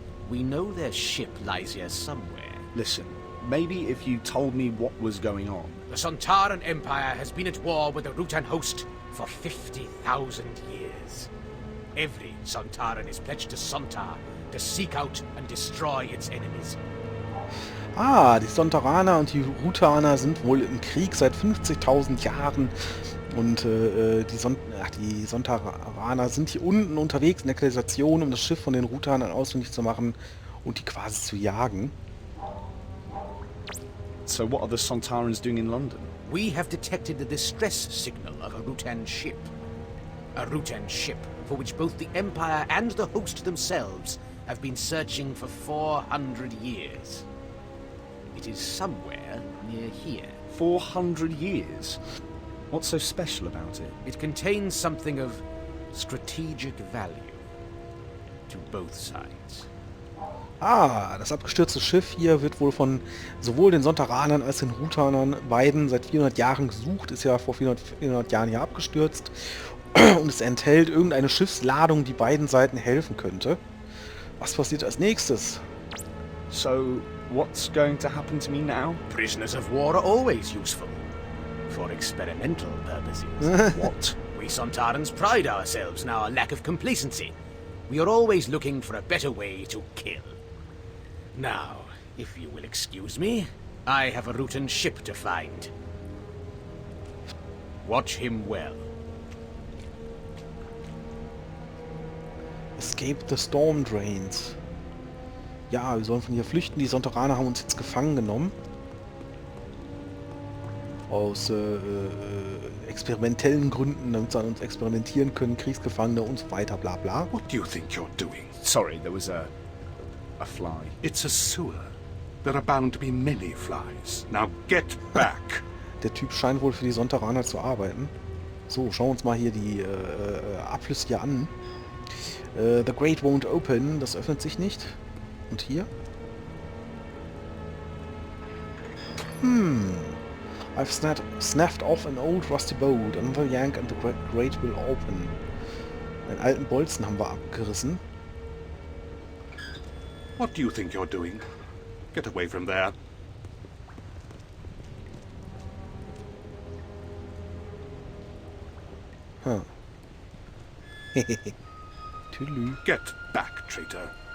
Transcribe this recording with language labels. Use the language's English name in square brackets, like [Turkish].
[English] We know their ship lies here somewhere. Listen, maybe if you told me what was going on. The Sontaran Empire has been at war with the Rutan host for 50,000 years. Every Sontaran is pledged to Sontar to seek out and destroy its enemies. [German] Ah, die Sontaraner und die Rutaner sind wohl im Krieg seit 50.000 Jahren. Und die Sontaraner sind hier unten unterwegs in der Kanalisation, um das Schiff von den Rutanern ausfindig zu machen und die quasi zu jagen. [English] So what are the Sontarans doing in London? We have detected the distress signal of a Rutan ship. A Rutan ship for which both the Empire and the host themselves have been searching for 400 years. It is somewhere near here. 400 years? What's so special about it? It contains something of strategic value to both sides. [German] Ah, das abgestürzte Schiff hier wird wohl von sowohl den Sontaranern als den Rutanern beiden seit 400 Jahren gesucht. Ist ja vor 400 Jahren hier abgestürzt. Und es enthält irgendeine Schiffsladung, die beiden Seiten helfen könnte. Was passiert als nächstes? [English] So, what's going to happen to me now? Prisoners of war are always useful. For experimental purposes. What? We Sontarans pride ourselves in our lack of complacency. We are always looking for a better way to kill. Now, if you will excuse me, I have a Rutan ship to find. Watch him well. Escape the Storm Drains. [German] Ja, wir sollen von hier flüchten. Die Sontaraner haben uns jetzt gefangen genommen. Aus experimentellen Gründen, damit sie an uns experimentieren können, Kriegsgefangene und so weiter, bla bla. [English] What do you think you're doing? Sorry, there was a fly. It's a sewer. There are bound to be many flies. Now get back. [German] Der Typ scheint wohl für die Sontaraner zu arbeiten. So, schauen wir uns mal hier die Abflüsse hier an. [English] The Grate won't open. [German] Das öffnet sich nicht. Und hier? [English] I've snapped off an old rusty boat. Another yank and the grate will open. [German] Einen alten Bolzen haben wir abgerissen. [English] What do you think you're doing? Get away from there. Huh. Tüdelü. Get back, traitor.